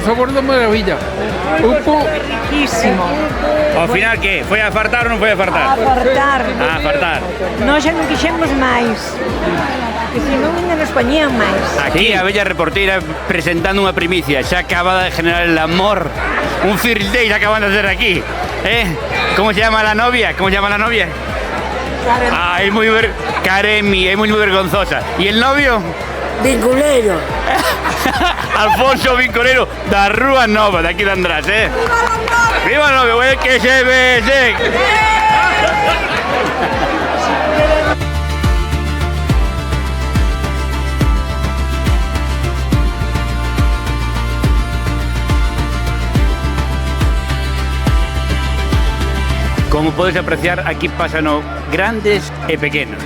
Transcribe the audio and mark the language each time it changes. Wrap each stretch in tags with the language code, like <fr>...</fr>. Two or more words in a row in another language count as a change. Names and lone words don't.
<gl>Por sabor de maravilla. Pulpo Riquísimo. Ao final que? Foi a fartar ou non foi a fartar? Fartar. A fartar. Nós xa non quixemos máis. Que se non ainda nos poñían máis. Aquí a bella reportera presentando unha primicia.</gl> <es>Xa acaba de generar el amor. Un</es> <en>first date</en> <es>acaban de hacer aquí. ¿Cómo se llama la novia? ¿Cómo se llama la novia? Ah, es muy Karemi, es muy vergonzosa. ¿Y el novio? Vinculero. Alfonso Vincolero, da Rúa Nova, de aquí de András, ¡Viva el novio! ¡Viva el novio! ¡Que se besen!</es> <gl>Como podes apreciar, aquí pasan grandes e pequenos.</gl>